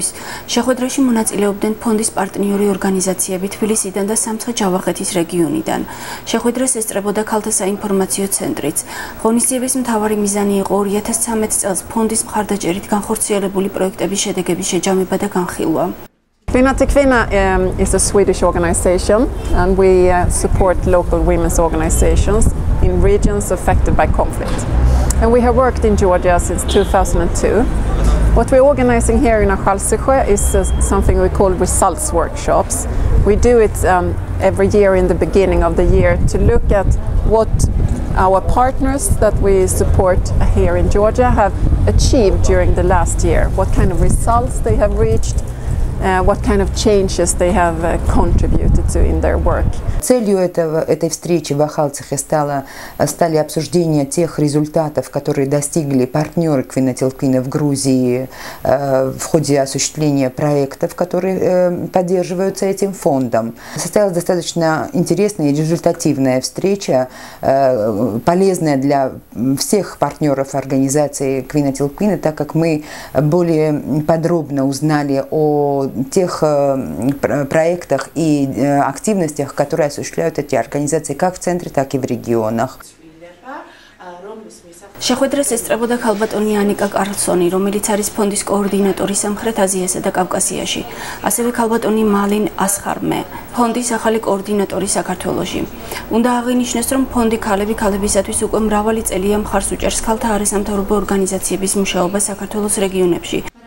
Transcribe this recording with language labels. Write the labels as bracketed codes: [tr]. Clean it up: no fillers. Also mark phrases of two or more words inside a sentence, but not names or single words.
[ka] შეხვედრაში მონაწილეობდნენ ფონდის პარტნიორი ორგანიზაციები თბილისიდან და სამცხე-ჯავახეთის რეგიონიდან. შეხვედრას ესწრებოდა ქალთა საინფორმაციო ცენტრიც. ღონისძიების მთავარი მიზანი იყო 2013 წელს ფონდის მხარდაჭერით განხორციელებული პროექტების შედეგების შეჯამება და განხილვა. [en] Kvinna till Kvinna is a Swedish organization and we support local women's organizations in regions affected by conflict. And we have worked in Georgia since 2002. What we're organizing here in Akhaltsikhe is something we call results workshops. We do it every year in the beginning of the year to look at what our partners that we support here in Georgia have achieved during the last year, what kind of results they have reached, what kind of changes they have contributed to in their work. [ru] Целью этой встречи в Ахалцихе стали обсуждения тех результатов, которые достигли партнеры Квинна тил Квинна в Грузии в ходе осуществления проектов, которые поддерживаются этим фондом. Состоялась достаточно интересная и результативная встреча, полезная для всех партнеров организации Квинна тил Квинна, так как мы более подробно узнали о тех проектах и активностях, которые осуществляют эти организации как в центре, так и в регионах. [ka] შეხვედრას ესწრებოდა ქალბატონი ანიკა კარლსონი, რომელიც არის ფონდის კოორდინატორი სამხრეთ აზიასა და კავკასიაში. ასევე ქალბატონი მალინ ასხარმე, ფონდის ახალი კოორდინატორი საქართველოში. უნდა აღინიშნოს, რომ ფონდი ქალები ქალებისათვის უკვე მრავალი წელია მხარს უჭერს ქალთა არასამთავრობო ორგანიზაციების მუშაობას საქართველოს რეგიონებში.